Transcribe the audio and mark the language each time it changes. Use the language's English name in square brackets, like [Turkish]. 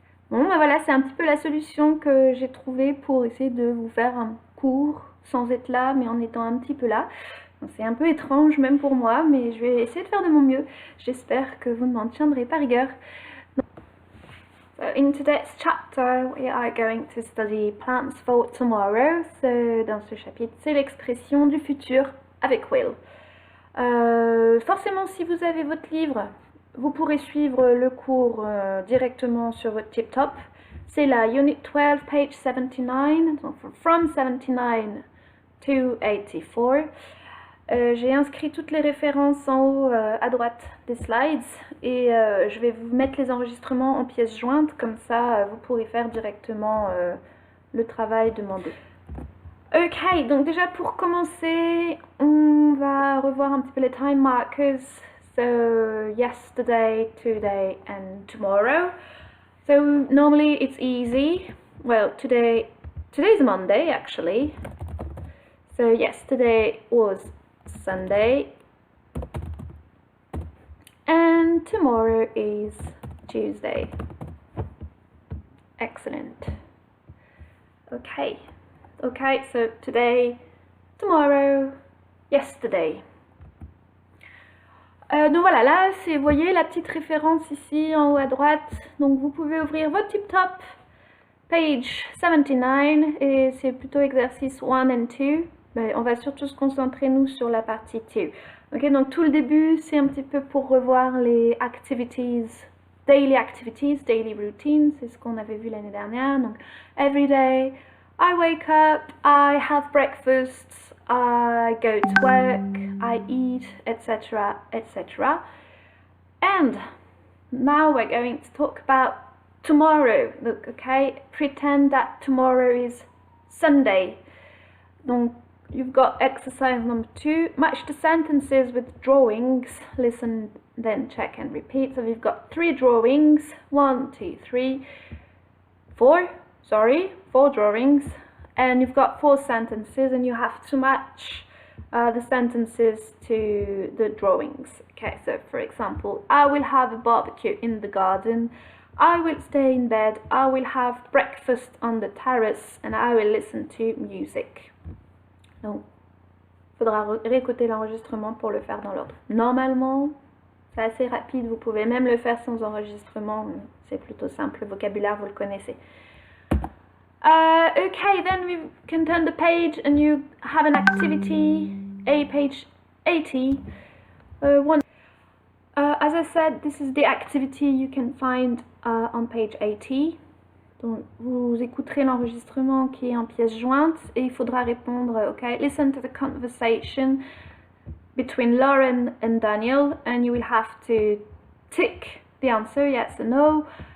[French] Bon, ben voilà, c'est un petit peu la solution que j'ai trouvée pour essayer de vous faire un cours sans être là, mais en étant un petit peu là. C'est un peu étrange même pour moi, mais je vais essayer de faire de mon mieux. J'espère que vous ne m'en tiendrez pas rigueur. [English] So in today's chapter, we are going to study plans for tomorrow. [French] So dans ce chapitre, c'est l'expression du futur avec will. Forcément, si vous avez votre livre, vous pourrez suivre le cours directement sur votre laptop. C'est la Unit 12, page 79, donc [English] from 79 to 84. [French] J'ai inscrit toutes les références en haut à droite des slides et je vais vous mettre les enregistrements en pièces jointes, comme ça vous pourrez faire directement le travail demandé. Ok, donc déjà pour commencer, on va revoir un petit peu les time markers. [English] So yesterday, today and tomorrow. So normally it's easy. Well, today's Monday actually. So yesterday was Sunday. And tomorrow is Tuesday. Excellent. Okay. Okay, so today, tomorrow, yesterday. [French] Donc voilà, là, vous voyez la petite référence ici en haut à droite. Donc vous pouvez ouvrir votre tip-top, page 79, et c'est plutôt exercice 1 and 2. Mais on va surtout se concentrer, nous, sur la partie 2. Ok, donc tout le début, c'est un petit peu pour revoir les activities, daily routines, c'est ce qu'on avait vu l'année dernière. [English] Donc, every day, I wake up, I have breakfast, I go to work, I eat, etc., etc. And now we're going to talk about tomorrow. Look, okay, pretend that tomorrow is Sunday. Donc, you've got exercise number 2. Match the sentences with drawings. Listen, then check and repeat. So we've got 3 drawings. 1, 2, 3, 4. Sorry, 4 drawings, and you've got 4 sentences, and you have to match the sentences to the drawings. Okay, so for example, I will have a barbecue in the garden, I will stay in bed, I will have breakfast on the terrace, and I will listen to music. [French] Donc, il faudra réécouter l'enregistrement pour le faire dans l'ordre. Normalement, c'est assez rapide, vous pouvez même le faire sans enregistrement, c'est plutôt simple, le vocabulaire, vous le connaissez. [English] Okay, then we can turn the page and you have an activity, page 80. As I said, this is the activity you can find on page 80. [French] Donc, vous écouterez l'enregistrement qui est en pièces jointes et il faudra répondre, [English] okay, listen to the conversation between Lauren and Daniel, and you will have to tick the answer, yes or no.